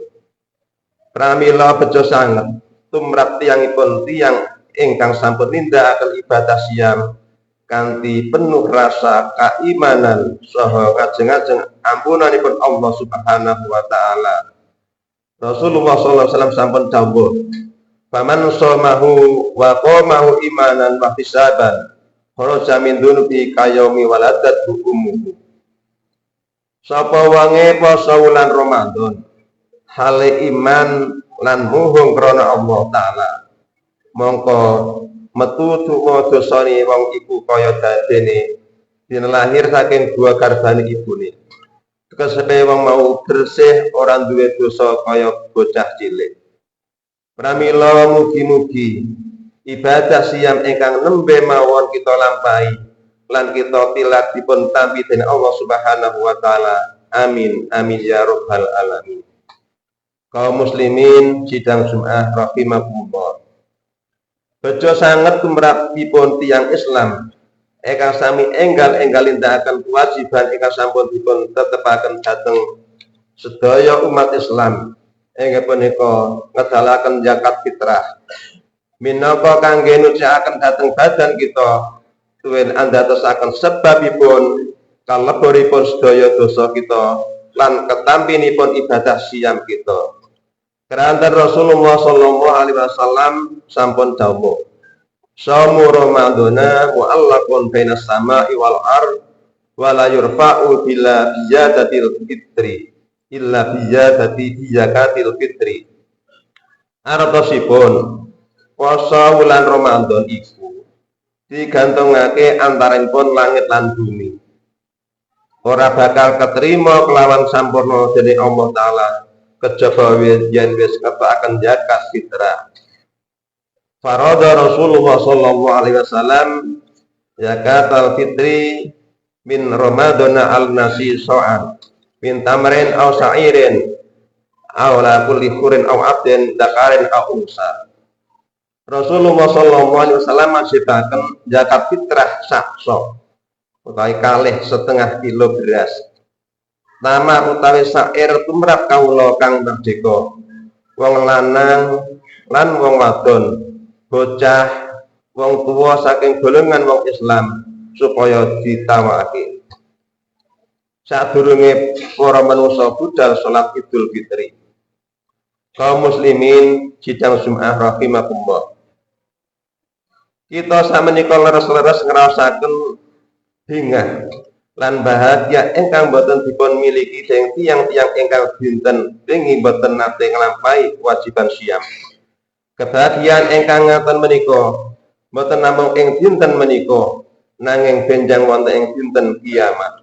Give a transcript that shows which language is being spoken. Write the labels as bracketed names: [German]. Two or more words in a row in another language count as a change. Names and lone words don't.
[Javanese] Pramila bejo sanget tumrap tiyangipun tiyang ingkang sampun nindakaken ibadah siam kanthi penuh rasa keimanan saha ngajeng-ajeng ampunanipun Allah [Arabic] سبحانه وتعالى. [Javanese] Rasulullah [Arabic] صلى الله عليه وسلم [Javanese] sampun dawuh, [Arabic] فمن صامه وقامه إيمانا واحتسابا خرج من ذنوبه كيوم ولدته أمه. [Javanese] Sapa wange poso wulan Ramadan hale iman lan muhung krana Allah taala mongko metu tuwa dosane wong iku kaya dadene dina lahir saking dua garbane ibune kesepe wong mau bersih ora duwe dosa kaya bocah cilik. Pramila mugi-mugi ibadah siam ingkang nembe mawon kita lampahi lan kita tilat dipun tampi dening Allah [Arabic] سبحانه وتعالى. آمين آمين يا رب العالمين. [Javanese] Kaum muslimin sidang Jumat rahimakumullah. Bejo sanget tumrapipun tiyang Islam ingkang sami enggal-enggal nindakaken kewajiban ingkang sampun dipun tetepaken dhateng sedaya umat Islam. Inggih punika ngedalaken zakat fitrah. Minangka kangge nucakaken dhateng badan kita tuwin andadosaken sebabipun kaleboripun sedaya dosa kita lan ketampinipun ibadah siam kita. Keranten Rasulullah [Arabic] صلى الله عليه وسلم [Javanese] sampun dawuh, [Arabic] "صوم رمضان معلق بين السماء والأرض ولا يرفع إلا بأداء الفطر." إلا بأداء زكاة الفطر. [Javanese] Artosipun puasa wulan Ramadan iku digantungake antaranipun langit lan bumi. Ora bakal keterima kelawan sampurna dening Allah taala kejaba yen wis ketakaken zakat fitrah. [Arabic] فرض رسول الله صلى الله عليه وسلم زكاة الفطر من رمضان على الناس صاعا من تمر أو شعير على كل حر أو عبد ذكر أو أنثى. [Javanese] Rasulullah [Arabic] صلى الله عليه وسلم [Javanese] masjidaken zakat fitrah sakso utawi kalih setengah kilo beras. Tamar utawi sa'ir tumrap kawula kang merdeka, wong lanang lan wong wadon, bocah, wong tuwa saking golongan wong Islam supaya ditawakake. Sadurunge para manungsa budal salat Idul Fitri. Kaum muslimin sidang Jumat rahimakumullah. Kita samenika leres-leres ngrasakaken bingah lan bahagia ingkang boten dipun miliki dening tiyang-tiyang ingkang dinten wingi boten nate nglampahi kewajiban siam. Kebahagiaan ingkang ngaten menika boten namung ing dinten menika nanging benjang wonten ing dinten kiamat.